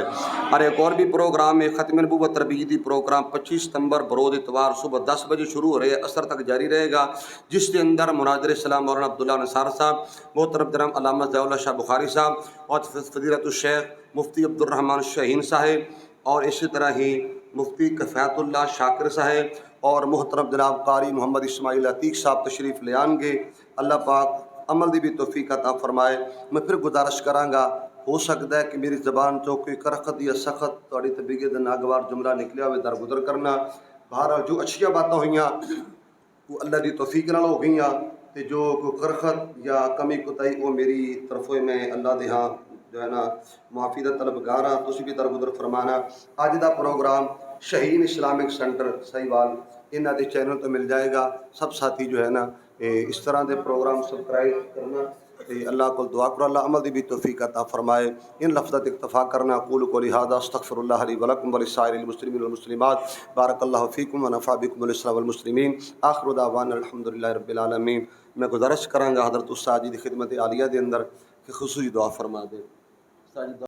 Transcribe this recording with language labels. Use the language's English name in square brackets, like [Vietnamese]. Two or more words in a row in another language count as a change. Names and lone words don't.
[Urdu] اور ایک اور بھی پروگرام ہے، ختم نبوت تربیتی پروگرام 25 ستمبر بروز اتوار صبح 10 بجے شروع ہو رہے ہیں، عصر تک جاری رہے گا، جس کے اندر مناظر اسلام مولانا عبداللہ نثار صاحب، محترم جناب علامہ ضیاء اللہ شاہ بخاری صاحب اور فضیلت الشیخ مفتی عبدالرحمن شاہین صاحب اور اسی طرح ہی مفتی کفایت اللہ شاکر صاحب اور محترم جناب قاری محمد اسماعیل عتیق صاحب تشریف لے آن گے. [Punjabi] اللہ پاک عمل دی بھی توفیق عطا فرمائے. میں پھر گزارش کراں گا، ہو سکتا ہے کہ میری زبان چوں کوئی کرخت یا سخت تھوڑی طبیعت ناگوار جملہ نکلیا ہوئے درگزر کرنا. بہرحال جو اچھیاں باتیں ہوئیاں وہ اللہ دی توفیق نال ہو گئیاں، تے جو کوئی کرخت یا کمی کوتاہی وہ میری طرف میں اللہ دے ہاں جو ہے نا معافی دا طلبگار ہاں، تسی بھی درگزر فرمانا. اج دا پروگرام شہین اسلامک سینٹر سہیوال انہاں دے چینل تو مل جائے گا. سب ساتھی جو ہے نا اس طرح دے پروگرام سبسکرائب کرنا تے اللہ کو دعا کرو اللہ عمل دی بھی توفیق عطا فرمائے. ان لفظات اکتفا کرنا. [Arabic] اقول قولی ھذا استغفر اللہ لی ولکم ولسائر المسلمین والمسلمات. بارک اللہ فیکم ونفع بکم الاسلام والمسلمین. آخر دعوانا الحمدللہ رب العالمین. [Punjabi] میں گزارش کراں گا حضرت استاد جی دی خدمت عالیہ دے اندر کہ خصوصی دعا فرما دے.